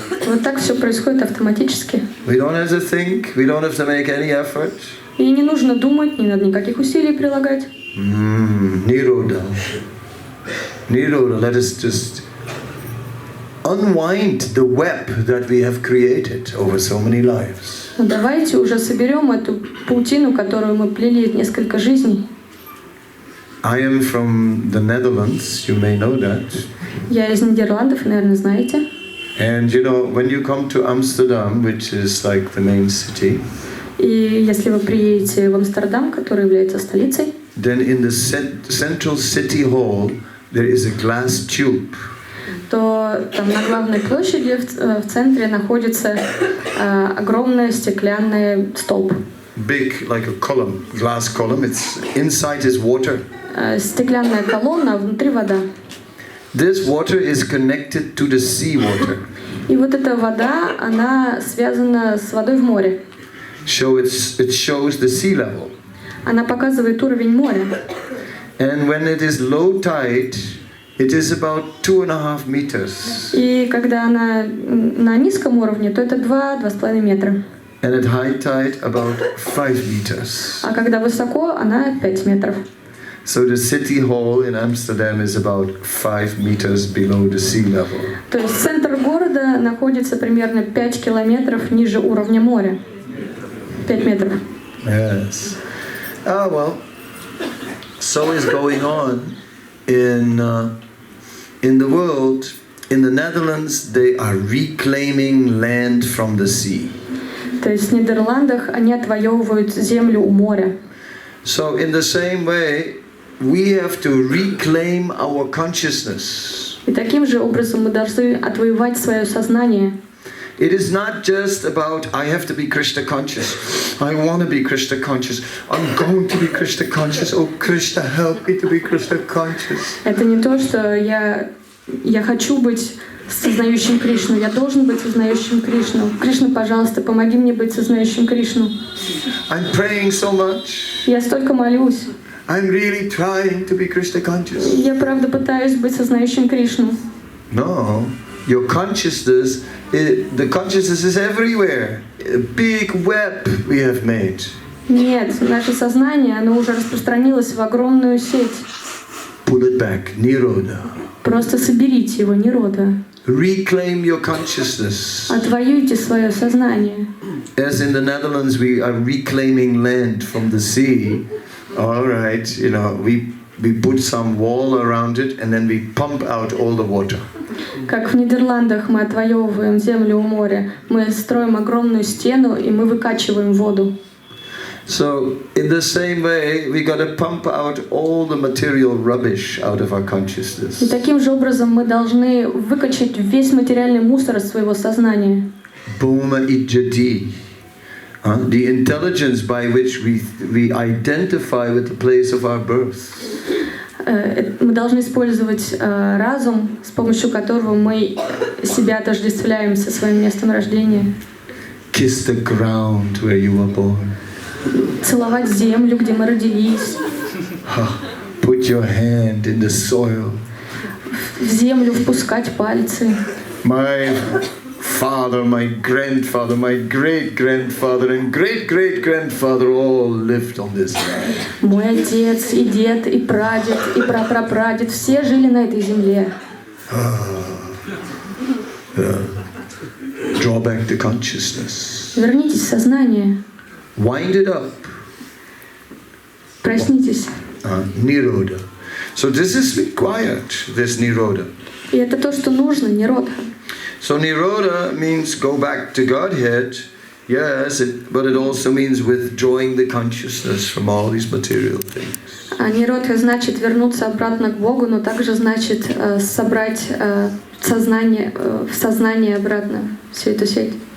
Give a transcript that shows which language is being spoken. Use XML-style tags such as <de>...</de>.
<ru>Вот так все происходит автоматически.</ru> <en>We don't have to think, we don't have to make any effort.</en> <ru>И не нужно думать, не надо никаких усилий прилагать.</ru> <en>Nirodha. Nirodha, let us just unwind the web that we have created over so many lives.</en> <ru>Давайте уже соберем эту паутину, которую мы плели несколько жизней.</ru> <en>I am from the Netherlands, you may know that.</en> <ru>Я из Нидерландов, наверное, знаете.</ru> <en>And you know, when you come to Amsterdam, which is like the main city,</en> <ru>И если вы приедете в Амстердам, который является столицей,</ru> <en>then in the central city hall there is a glass tube.</en> <ru>то там на главной площади в центре находится огромный стеклянный столб.</ru> <en>Big, like a column, glass column. It's inside is water.</en> <ru>Стеклянная колонна, а внутри вода.</ru> <en>This water is connected to the sea water.</en> <ru>И вот эта вода, она связана с водой в море.</ru> <en>So it shows the sea level.</en> <ru>Она показывает уровень моря.</ru> <en>And when it is low tide, it is about 2.5 meters.</en> <ru>И когда она на низком уровне, то это 2-2,5 метра.</ru> <en>And at high tide, about 5 meters.</en> <ru>А когда высоко, она 5 метров.</ru> <en>So the city hall in Amsterdam is about 5 meters below the sea level.</en> <ru>То есть центр города находится примерно 5 километров ниже уровня моря. 5 метров.</ru> <en>Yes. Well, so is going on in the world. In the Netherlands, they are reclaiming land from the sea.</en> <ru>То есть в Нидерландах они отвоевывают землю у моря.</ru> <en>So in the same way, we have to reclaim our consciousness.</en> <ru>И таким же образом мы должны отвоевать свое сознание.</ru> <en>it is not just about I have to be Krishna conscious. I want to be Krishna conscious. I'm going to be Krishna conscious. Oh Krishna, help me to be Krishna conscious.</en> <ru>Это не то, что я хочу быть сознающим Кришну. Я должен быть сознающим Кришну. Кришна, пожалуйста, помоги мне быть сознающим Кришну.</ru> <en>I'm praying so much.</en> <ru>Я столько молюсь.</ru> <en>I'm really trying to be Krishna conscious.</en> <ru>Я правда пытаюсь быть сознающим Кришну.</ru> <en>No, your consciousness, the consciousness is everywhere. A big web we have made.</en> <ru>Нет, наше сознание, оно уже распространилось в огромную сеть.</ru> <en>Pull it back, Nirodha.</en> <ru>Просто соберите его, Нирода.</ru> <en>Reclaim your consciousness.</en> <ru>Отвоюйте свое сознание.</ru> <en>As in the Netherlands, we are reclaiming land from the sea. All right, we put some wall around it and then we pump out all the water.</en> <ru>Как в Нидерландах мы отвоевываем землю у моря, мы строим огромную стену и мы выкачиваем воду.</ru> <en>So, in the same way, we got to pump out all the material rubbish out of our consciousness.</en> <ru>И таким же образом мы должны выкачать весь материальный мусор из своего сознания.</ru> <sa>Bhuma ijjati.</sa> <en>The intelligence by which we identify with the place of our birth.</en> <ru>Мы должны использовать разум, с помощью которого мы себя отождествляем со своим местом рождения.</ru> <en>Kiss the ground where you were born.</en> <ru>Целовать землю, где мы родились.</ru> <en>Put your hand in the soil.</en> <ru>В землю впускать пальцы.</ru> <en>My father, my grandfather, my great-grandfather and great-great-grandfather all lived on this land.</en> <ru>Мой отец, и дед, и прадед, и прапрапрадед, все жили на этой земле.</ru> <en>Draw back the consciousness.</en> <ru>Вернитесь в сознание.</ru> <en>Wind it up.</en> <ru>Проснитесь.</ru> <en>Nirodha. So this is required, this Nirodha.</en> <ru>И это то, что нужно, Ниродха.</ru> <en>So Nirodha means go back to Godhead, yes, but it also means withdrawing the consciousness from all these material things.</en> <ru>А Ниродха значит вернуться обратно к Богу, но также значит собрать сознание, в сознание обратно всю эту сеть.</ru>